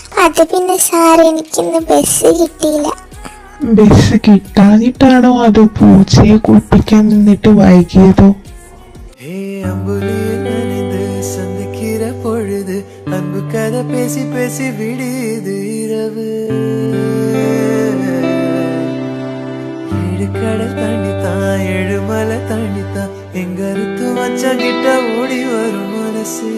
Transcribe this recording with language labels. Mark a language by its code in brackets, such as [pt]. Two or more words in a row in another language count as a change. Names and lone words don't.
[ml] അത് പിന്നെ സാർ എനിക്കിന്ന് ബസ് കിട്ടിയില്ല. ബസ് കിട്ടാഞ്ഞിട്ടാണോ അതോ പൂച്ചയെ കുളിപ്പിക്കാൻ നിന്നിട്ട് വൈകിയതോ? [ta] சந்திக்கிற பொழுது அன்பு கதை பேசி பேசி விடுது இரவு. ஏழு கடல் தாண்டித்தான் ஏழுமலை தாண்டித்தான் எங்க அறுத்து வச்ச கிட்ட ஓடி வரும் மனசு.